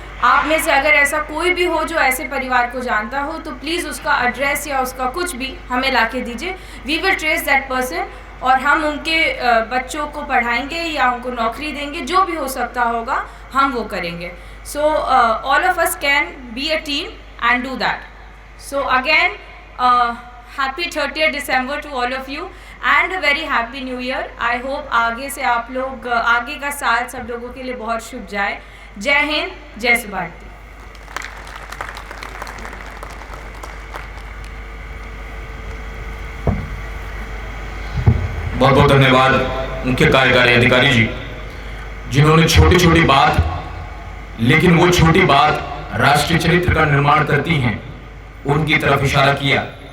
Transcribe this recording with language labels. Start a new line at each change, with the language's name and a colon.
Hindi: आप में से अगर ऐसा कोई भी हो जो ऐसे परिवार को जानता हो, तो प्लीज़ उसका एड्रेस या उसका कुछ भी हमें ला के दीजिए.
English: we will trace that person
Hindi: और हम उनके बच्चों को पढ़ाएंगे या उनको नौकरी देंगे, जो भी हो सकता होगा हम वो करेंगे.
English: So all of us can be a team and do that. So again, happy 30th December to all of you and a very happy new year. I hope
Hindi: आगे से आप लोग आगे का साल सब लोगों के लिए बहुत शुभ जाए. जय हिंद, जय सुभारती. बहुत बहुत धन्यवाद मुख्य कार्यकारी अधिकारी जी, जिन्होंने छोटी छोटी बात, लेकिन वो छोटी बात राष्ट्रीय चरित्र का निर्माण करती हैं, उनकी तरफ इशारा किया.